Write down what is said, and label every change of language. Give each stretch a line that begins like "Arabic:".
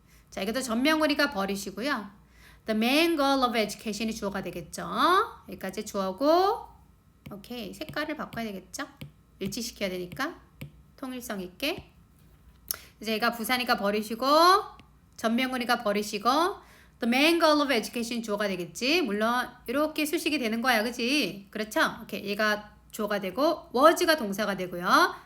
Korean: 자, 이것도 전명구니까 버리시고요.
English: The main goal of education
Korean: 이 주어가 되겠죠. 여기까지 주어고 오케이, 색깔을 바꿔야 되겠죠. 일치시켜야 되니까 통일성 있게 이제 얘가 부사니까 버리시고 전명구니까 버리시고
English: The main goal of education
Korean: 주어가 되겠지. 물론 이렇게 수식이 되는 거야. 그치? 그렇죠? 오케이, 얘가 주어가 되고 was가 동사가 되고요.